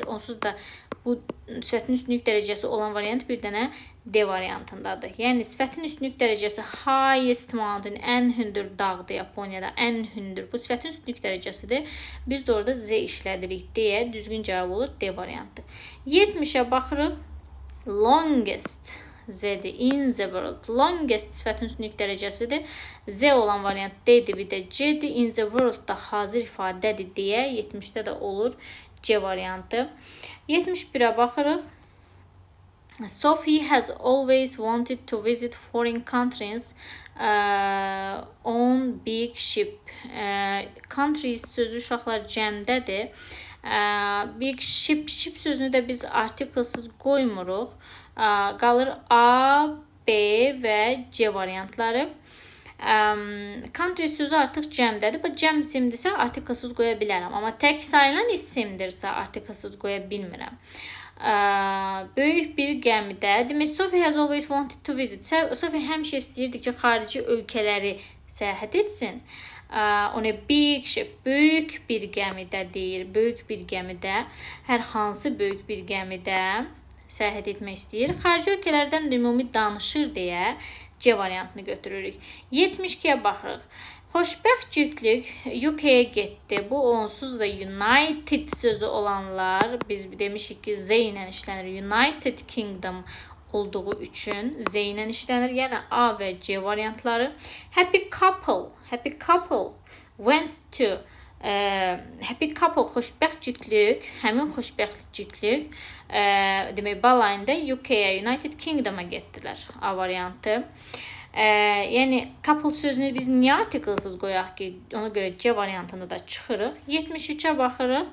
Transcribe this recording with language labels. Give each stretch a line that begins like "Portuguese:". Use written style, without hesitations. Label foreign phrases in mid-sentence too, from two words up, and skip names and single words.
Azerbaijani: Onsuz da bu sifətin üstünlük dərəcəsi olan variant bir dənə D variantındadır. Yəni sifətin üstünlük dərəcəsi
English: highest mountain,
Azerbaijani: ən hündür dağdır Yaponiyada, ən hündür. Bu sifətin üstünlük dərəcəsidir. Biz də orada Z işlədirik deyə düzgün cavab olur D variantı. 70'e baxırıq. Longest Z-dir.
English: In the world.
Azerbaijani: Longest sifətin üstünlük dərəcəsidir. Z olan variant D-dir, bir də C-dir.
English: In the world
Azerbaijani: da hazır ifadədir deyə 70'də də olur C variantı. 71'e baxırıq.
English: Sophie has always wanted to visit foreign countries on big ship.
Azerbaijani: Countries sözü uşaqlar cəmdədir.
English: Big ship
Azerbaijani: sözünü də biz artiklsız qoymuruq. Qalır A, B və C variantları. Country sözü artıq cəmdədir. Bu cəm isimdirsə artiklsız qoya bilərəm. Amma tək sayılan isimdirsə artiklsız qoya bilmirəm. Böyük bir gəmidə. Demək,
English: Sophie has always wanted to visit.
Azerbaijani: Sophie həmişə istəyirdi ki, xarici ölkələri səyahət etsin. Ona
English: big ship,
Azerbaijani: böyük bir gəmidə deyir. Böyük bir gəmidə, hər hansı böyük bir gəmidə səyahət etmək istəyir. Xarici ölkələrdən ümumi danışır deyə C variantını götürürük. 72'ye baxırıq. Xoşbəxt cütlük UK-yə getdi. Bu onsuz da United sözü olanlar, biz demişik ki Z ilə işlənir. United Kingdom olduğu üçün Z ilə işlənir. Yəni A və C variantları.
English: Happy couple went to happy couple
Azerbaijani: xoşbəxt cütlük, həmin xoşbəxt cütlük demək balayında UK-yə, United Kingdom-a getdilər. A variantı. Yəni couple sözünü biz niyə artiklsız qoyaq ki, ona görə C variantında da çıxırıq. 73-ə baxırıq.